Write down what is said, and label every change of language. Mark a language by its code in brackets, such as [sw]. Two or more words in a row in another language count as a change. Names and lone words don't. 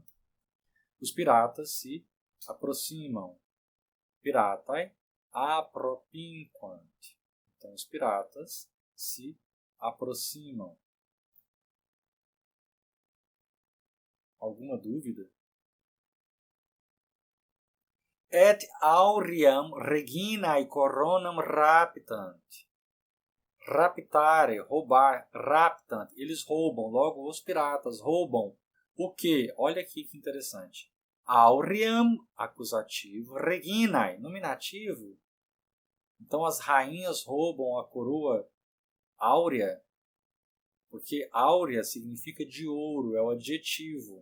[pt] Os piratas se aproximam. [la] Piratai apropinquant. [pt] Então, os piratas se aproximam. Alguma dúvida? [la] Et auream reginae coronam raptant. [pt] Raptare, roubar, raptant. Eles roubam, logo os piratas roubam. O quê? Olha aqui que interessante. Auream, acusativo, reginae, nominativo. Então as rainhas roubam a coroa áurea, porque áurea significa de ouro, é o adjetivo.